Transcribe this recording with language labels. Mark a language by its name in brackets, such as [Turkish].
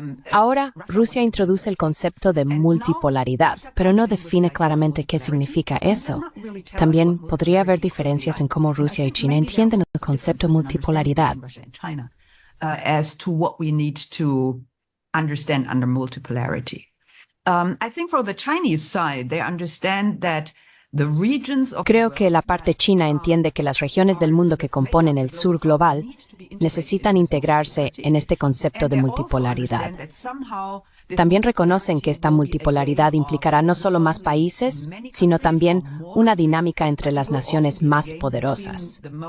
[Spanish] Ahora, Rusia introduce el concepto de multipolaridad, pero no define claramente qué significa eso. También podría haber diferencias en cómo Rusia y China entienden el concepto de multipolaridad. [English] As to what we need to understand under multipolarity. I think for the Chinese side, they understand that [Spanish] Creo que la parte china entiende que las regiones del mundo que componen el sur global necesitan integrarse en este concepto de multipolaridad. También reconocen que esta multipolaridad implicará no solo más países, sino también una dinámica entre las naciones más poderosas.